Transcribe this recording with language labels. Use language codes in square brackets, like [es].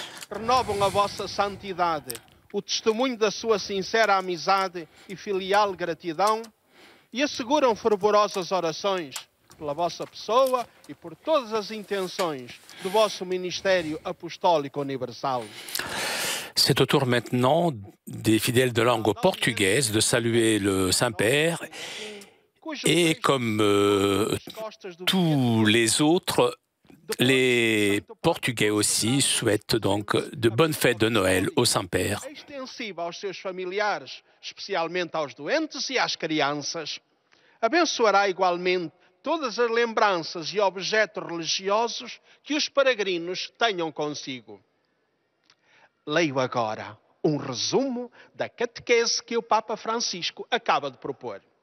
[pt] Renovam a vossa santidade, o testemunho da sua sincera amizade e filial gratidão e asseguram fervorosas orações pela vossa pessoa e por todas as intenções do vosso ministério apostólico universal. [fr] C'est au tour maintenant des fidèles de langue portugaise de saluer le Saint-Père et comme tous les autres, les Portugais aussi souhaitent donc de bonnes fêtes de Noël au Saint-Père. [pt] Extensiva aos seus familiares, especialmente aos doentes e às crianças. Abençoará igualmente todas as lembranças e objetos religiosos que os peregrinos tenham consigo. Leio agora um resumo da catequese que o Papa Francisco acaba de propor.